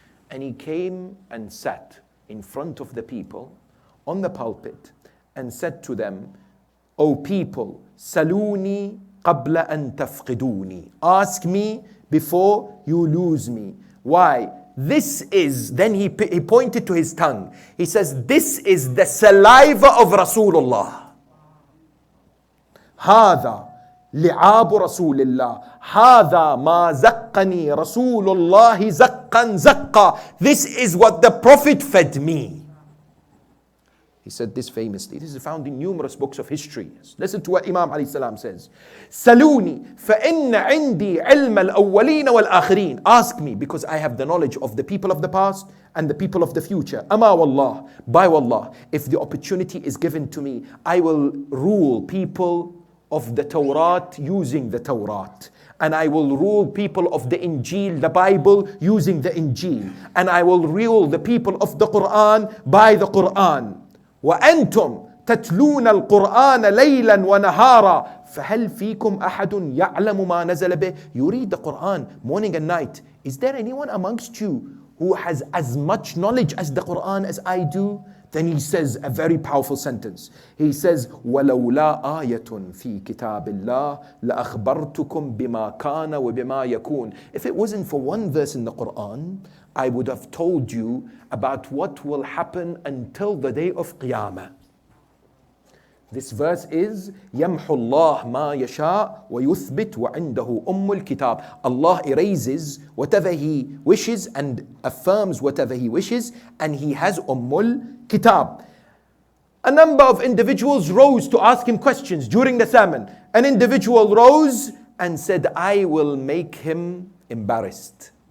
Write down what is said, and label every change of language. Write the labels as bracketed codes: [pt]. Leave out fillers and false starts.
[en] And he came and sat in front of the people on the pulpit and said to them, O people, [ar] saluni qabla an tafqiduni. [en] Ask me before you lose me. Why? This is, then he pointed to his tongue. He says, this is the saliva of Rasulullah. [ar] هذا لعاب رسول الله هذا ما زقني رسول الله زقا زقا. [en] This is what the Prophet fed me. He said this famously. This is found in numerous books of history. Listen to what Imam alayhi salam says. [ar] Saluni فَإِنَّ عِنْدِي عِلْمَ الْأَوَّلِينَ وَالْآخِرِينَ. [en] Ask me, because I have the knowledge of the people of the past and the people of the future. Ama wallah, by wallah, if the opportunity is given to me, I will rule people of the Torah using the Torah. And I will rule people of the Injil, the Bible, using the Injil. And I will rule the people of the Quran by the Quran. [ar] وأنتم تتلون القرآن ليلا ونهارا فهل فيكم أحد يعلم ما نزل به. [en] You read the Quran morning and night. Is there anyone amongst you who has as much knowledge as the Quran as I do? Then he says a very powerful sentence. He says, [ar] وَلَوْلَا آيَةٌ فِي كِتَابِ اللَّهِ لَأَخْبَرْتُكُمْ بِمَا كَانَ وَبِمَا يَكُونَ. [en] If it wasn't for one verse in the Quran, I would have told you about what will happen until the day of Qiyamah. This verse is [ar] يَمْحُ اللَّهُ مَا يَشَاءُ وَيُثْبِتُ وَعِنْدَهُ أُمُّ الْكِتَابِ. [en] Allah erases whatever He wishes and affirms whatever He wishes, and He has Ummul Kitab. A number of individuals rose to ask Him questions during the sermon. An individual rose and said, I will make him embarrassed.